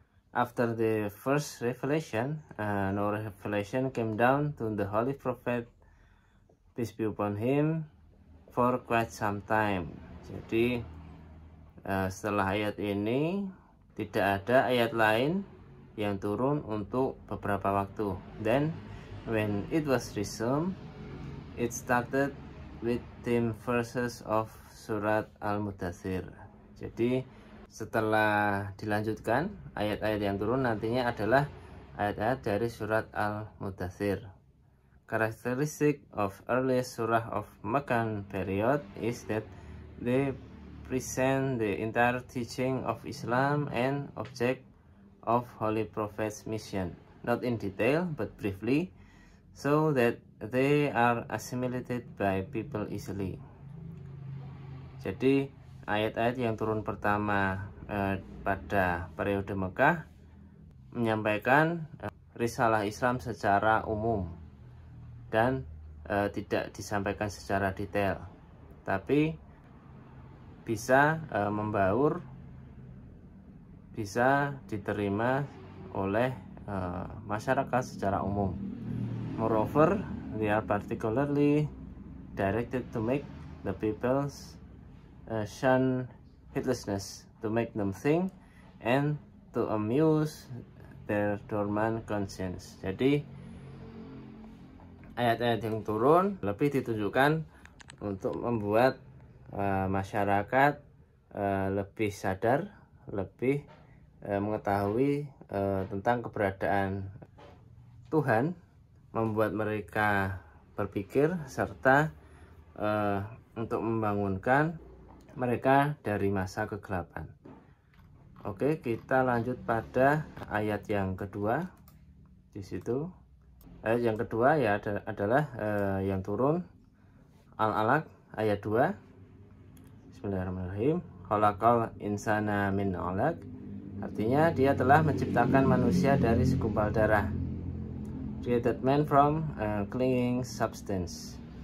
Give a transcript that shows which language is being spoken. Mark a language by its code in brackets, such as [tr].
[en] After the first revelation, no revelation came down to the holy prophet, peace be upon him, for quite some time. [id] Jadi setelah ayat ini tidak ada ayat lain yang turun untuk beberapa waktu. [en] Then when it was resumed, it started with 10 verses of surat Al-Mudaththir. [id] Jadi setelah dilanjutkan, ayat-ayat yang turun nantinya adalah ayat-ayat dari surat Al-Mudaththir. [en] Characteristic of earliest surah of Meccan period is that they present the entire teaching of Islam and object of Holy Prophet's mission, not in detail but briefly, so that they are assimilated by people easily. [id] Jadi ayat-ayat yang turun pertama pada periode Mekah menyampaikan risalah Islam secara umum dan tidak disampaikan secara detail, tapi bisa membaur, bisa diterima oleh masyarakat secara umum. [en] Moreover, they are particularly directed to make the people shun heedlessness, to make them think, and to amuse their dormant conscience. [id] Jadi ayat-ayat yang turun lebih ditujukan untuk membuat masyarakat lebih sadar, lebih mengetahui tentang keberadaan Tuhan, membuat mereka berpikir serta untuk membangunkan mereka dari masa kegelapan. Oke, kita lanjut pada ayat yang kedua. Di situ ayat yang kedua ya adalah yang turun Al-Alaq ayat 2. [ar] Bismillahirrahmanirrahim. Khalaqal insana min 'alaq. [id] Artinya dia telah menciptakan manusia dari segumpal darah. [en] Created man from clinging substance.